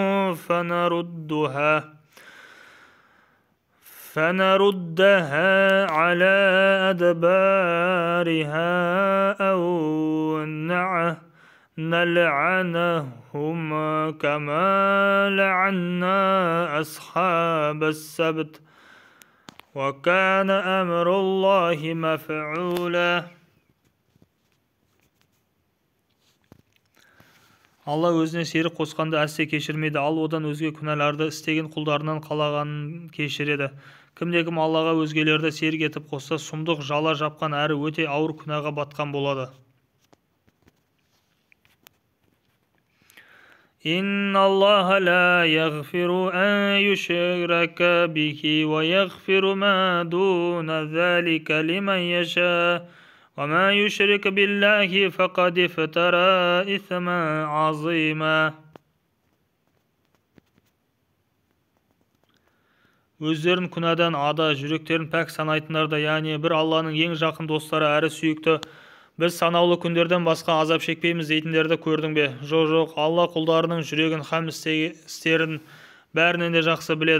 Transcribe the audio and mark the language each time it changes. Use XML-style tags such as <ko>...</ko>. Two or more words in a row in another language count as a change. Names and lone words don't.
<ar>فنردها على أدبارها أو نلعنهم كما لعنا أصحاب السبت وكان أمر الله مفعولا.</ar> <kk>Алла өзіне серік қосқанды әсте кешірмейді, ал одан өзге күнәларды істеген құлдарынан қалағанын кешіреді. Кімде-кім Аллаға өзгелерді серік етіп қосса, сұмдық жала жапқан әрі өте ауыр күнәға батқан болады.</kk> <ar>إن الله لا يغفر أن يشرك به ويغفر ما دون ذلك لمن يشاء وما يشرك بالله فقد افترى إثما عظيما.</ar> <kk>Өздерін күнәдан ада, жүректерін пәк санайтындар да, яғни бір Алланың ең жақын достары әрі сүйікті, біз санаулы күндерден басқа азап шекпейміз дейтіндерді көрдің бе? Жоқ, Алла құлдарының жүрегін һәм істерін бәрінен де жақсы біледі.</kk>